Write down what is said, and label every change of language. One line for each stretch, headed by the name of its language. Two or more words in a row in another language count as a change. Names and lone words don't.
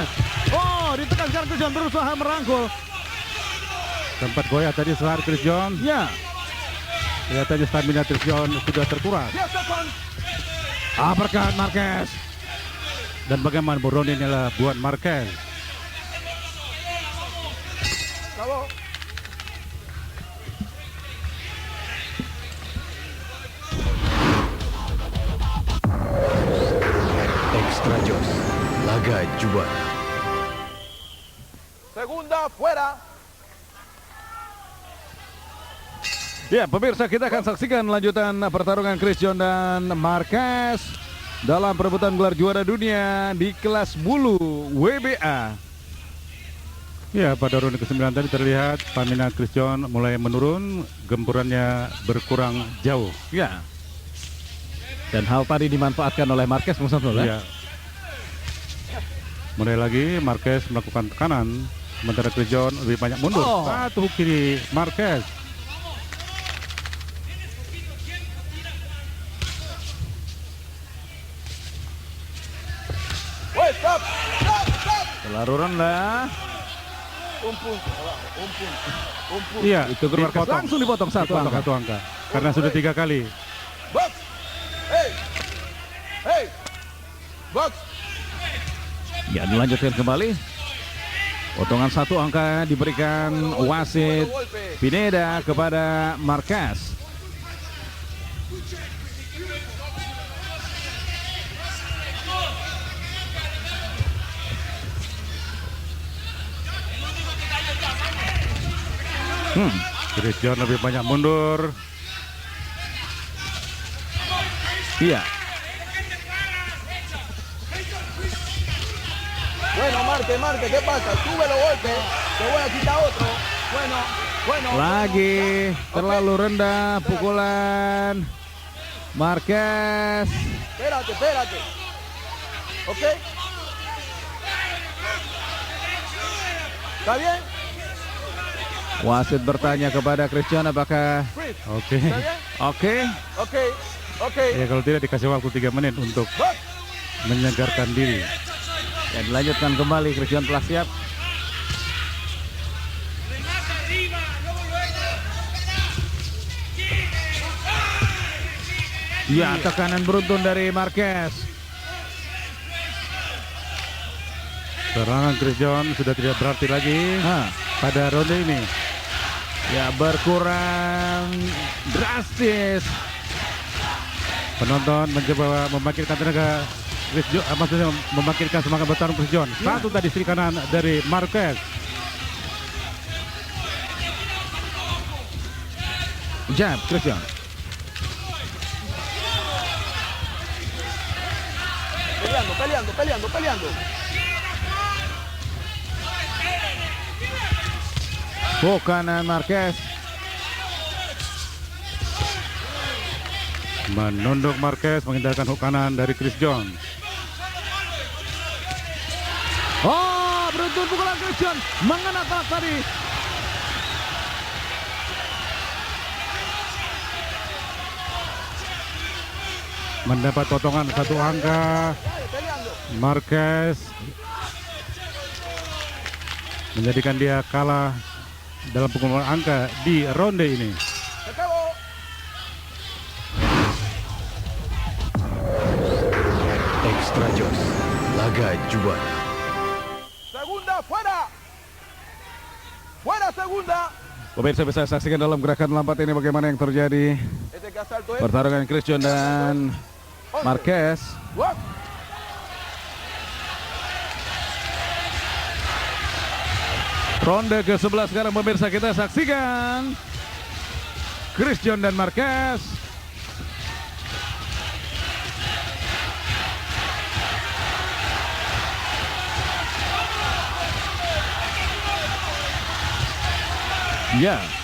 Indonesian: Oh, ditekan sekarang Chris John berusaha merangkul. Sempat goyah tadi selar Chris John. Ya, Kelihatannya stamina Chris John sudah terkuras.
English: 10 seconds.
Indonesian: uppercut Marquez. Dan bagaimana ronde ini adalah buat Marquez. Acabó. Extra Jos. Laga juara.
Spanish: Segunda fuera.
Indonesian: Ya, pemirsa, kita akan saksikan lanjutan pertarungan Chris John dan Marquez dalam perebutan gelar juara dunia di kelas bulu WBA. Ya, pada ronde ke-9 tadi terlihat stamina Chris John mulai menurun, gempurannya berkurang jauh. Ya. Dan hal tadi dimanfaatkan oleh Marquez, Bung Samsul, ya. Ya. Mulai lagi Marquez melakukan tekanan, sementara Chris John lebih banyak mundur. Oh. Satu hook kiri Marquez.
English: Wait, stop. Stop, stop.
Indonesian: Selalu rendah.
Spanish: Un punto abajo, un punto. Un punto.
Indonesian: Iya, Itu Marquez langsung dipotong satu Dipotong angka. satu angka. Karena sudah 3 kali.
English: Box. Hey. Hey. Box.
Indonesian: Ya, dilanjutkan kembali. Potongan satu angka diberikan wasit Pineda kepada Marquez. Chris John lebih banyak mundur. Iya.
Spanish: Bueno, marque, marque. ¿Qué pasa? Sube los golpes. Te voy a quitar otro. Bueno, bueno.
Indonesian: Lagi terlalu rendah pukulan Marquez.
Spanish: Espérate, espérate. ¿Ok? ¿Está bien?
Indonesian: Wasit bertanya kepada Chris John apakah Chris, Oke.
Spanish: ¿está bien?
Indonesian: oke? Ok, ok. Ya, kalau tidak dikasih waktu 3 menit untuk Box. menyegarkan diri. Dan dilanjutkan kembali, Chris John telah siap. Ya, tekanan beruntun dari Marquez. Serangan Chris John sudah tidak berarti lagi pada ronde ini. Ya, berkurang drastis. Penonton mencoba membangkitkan tenaga Chris John, maksudnya membangkitkan semangat bertarung Chris John. Satu tadi istri kanan dari Marquez. Jab, Chris John.
Spanish: Peleando, peleando, peleando, peleando.
Indonesian: Hook kanan Marquez. Menunduk Marquez menghindarkan hook kanan dari Chris John. Oh, beruntun pukulan Chris John mengena telak tadi. Mendapat potongan satu angka. Peleando. Marquez menjadikan dia kalah dalam pengumuman angka di ronde ini.
Spanish: Se acabó.
Indonesian: Extra Jos. Laga juara.
Spanish: Segunda fuera. Fuera segunda.
Indonesian: Pemirsa bisa saksikan dalam gerakan lampat ini bagaimana yang terjadi.
Spanish: Este qué asalto es.
Indonesian: Pertarungan Christian dan Marquez. Work. Ronde ke-11 sekarang pemirsa, kita saksikan Christian dan Marquez. Ya.